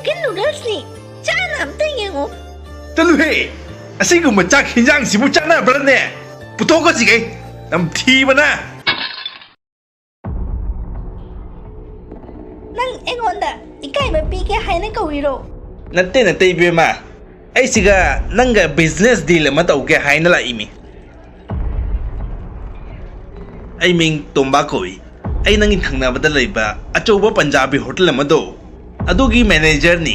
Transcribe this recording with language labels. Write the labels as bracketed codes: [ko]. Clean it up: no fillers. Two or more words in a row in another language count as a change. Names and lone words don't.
[mni] noodles ni. Chana amta yengu. Taluhe, asiguma chak hinjang sibu chana brane. Puto ko sige, nam thi bana. Nang engonda ikai ba pike haina kawiro. Natte ibema. Ai siga nanga [en] business deal [mni] ma tauke haina la imi. Ai ming tomba koi. Ai nangin thangnabada leiba achoba Punjabi hotel amado. Adugi manager ni.